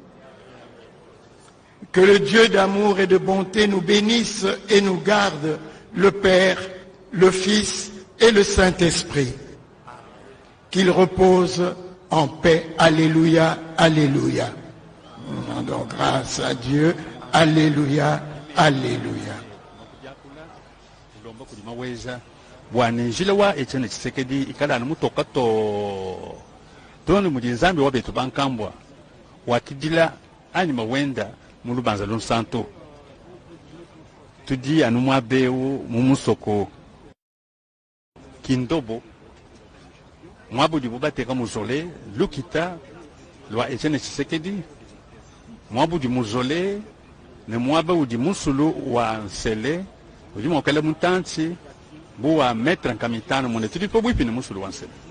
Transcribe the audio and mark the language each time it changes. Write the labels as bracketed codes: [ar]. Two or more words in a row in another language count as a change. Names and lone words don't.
[fr] Que le Dieu d'amour et de bonté nous bénisse et nous garde, le Père, le Fils et le Saint-Esprit. Qu'il repose en paix. Alléluia, alléluia. Nous rendons grâce à Dieu. Alléluia, alléluia. [lua] Wanenjile wa Etienne Tshisekedi ikala na mutoka to toni mujinzambi wa betu bankambwa wakidila ani mawenda mulubanza lunsanto tudi anumwa beu mumusoko kindobo mwabudi bubateka muzole lukita lwa Etienne Tshisekedi mwabudi muzole ne mwaba udi musulu wa nsele udi mwakale mutanti buwa metra nkamitano mune tudi po bwipi ne musulu wa nsele